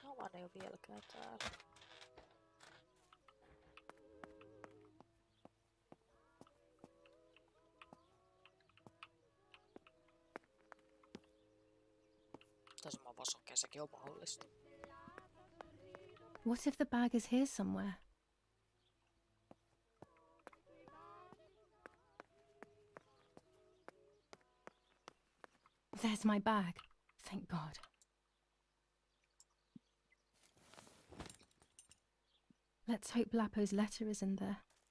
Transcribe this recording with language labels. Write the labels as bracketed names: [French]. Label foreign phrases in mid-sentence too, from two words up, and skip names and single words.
[Finnish] Kukaan ei ole vieläkään täällä. Tässä mä vaan sokea, sekin on mahdollista. [English] What if the bag is here somewhere? There's my bag. Thank God. Let's hope Lapo's letter is in there.